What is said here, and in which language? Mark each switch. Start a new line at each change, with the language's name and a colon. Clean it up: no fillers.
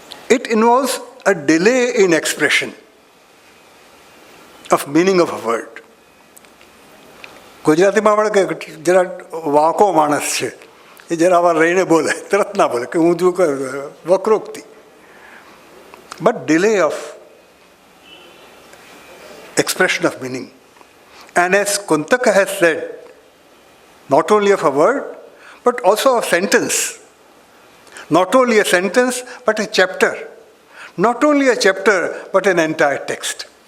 English: It involves a delay in expression of meaning of a word.
Gujarati: ગુજરાતીમાં આપણે કે જરા વાંકો માણસ છે એ જરા વાર રહીને બોલે, તરત ના બોલે કે હું જો વક્રોક્તિ.
English: But delay of expression of meaning. And as Kuntaka has said, not only of a word, but also a sentence. Not only a sentence, but a chapter. Not only a chapter, but an entire text.